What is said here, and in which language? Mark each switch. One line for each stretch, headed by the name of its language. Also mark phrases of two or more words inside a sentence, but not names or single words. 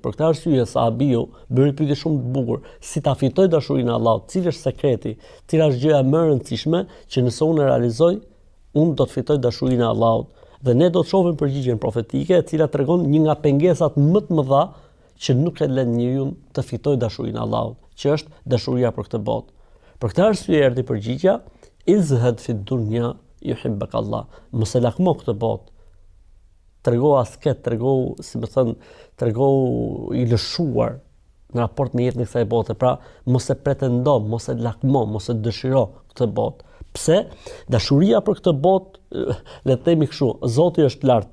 Albanian: Për këtë arsye sahabiu bëri pyetje shumë të bukur, si ta fitoj dashurinë e Allahut, cili është sekreti, cila është gjëja më e rëndësishme që nëse unë e realizoj, unë do të fitoj dashurinë e Allahut. Dhe ne do të shohim përgjigjen profetike e cila tregon një nga pengesat më të mëdha që nuk e lën njeriu të fitojë dashurinë e Allahut, që është dashuria për këtë botë. Për këtë arsye erdhi përgjigja
Arabic: ازهد في الدنيا يحبك الله.
Albanian: Mos e lakmo këtë botë. Trego asket, trego i lëshuar në raport me jetën e kësaj bote. Pra, mos e pretendo, mos e lakmo, mos e dëshiro këtë botë. Pse? Dashuria për këtë botë, le të themi kështu, Zoti është lart.